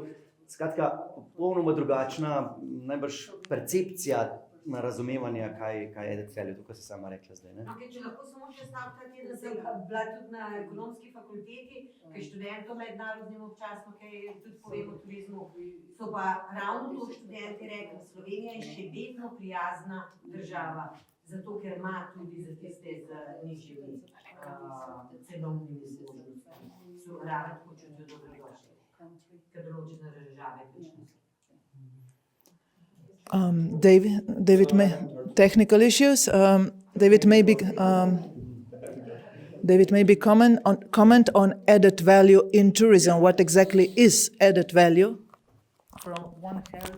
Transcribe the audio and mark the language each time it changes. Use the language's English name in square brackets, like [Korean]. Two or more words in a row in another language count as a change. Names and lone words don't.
[Slovenian] Skratka, popolnoma drugačna najbrž percepcija na razumevanje, kaj je [English] added value, [Slovenian] to, kar si sama rekla zdaj. Če lahko samo še stavka, da sem bila tudi na ekonomski fakulteti, kaj študentom mednarodnim občasno, kaj tudi povem o turizmu, so pa ravno to študenti rekli, Slovenija je še vedno prijazna država, zato ker ima tudi za tiste z nižjimi cenovnimi zmožnostmi. So raven počutijo dobrodošli, ker določene države počutijo. [English] David, technical issues. David, maybe comment on added value in tourism. What exactly is added value? From one hand.